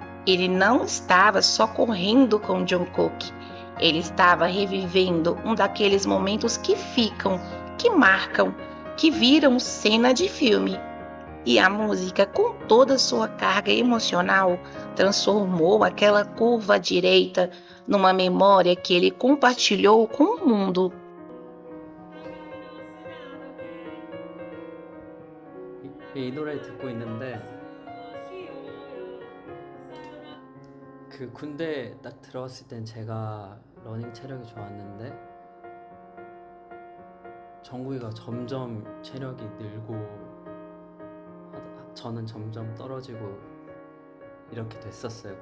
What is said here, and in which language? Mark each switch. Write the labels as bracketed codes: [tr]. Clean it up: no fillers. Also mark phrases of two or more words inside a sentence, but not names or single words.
[pt] Ele não estava só correndo com Jungkook, Ele estava revivendo um daqueles momentos que ficam, que marcam, que viram cena de filme. E a música, com toda sua carga emocional, transformou aquela curva à direita numa memória que ele compartilhou com o mundo. [ko] 이 노래 듣고 있는데 그 군대 딱 들어왔을 땐 제가 러닝 체력이 좋았는데 정국이가 점점 체력이 늘고 저는 점점 떨어지고 이렇게 됐었어요.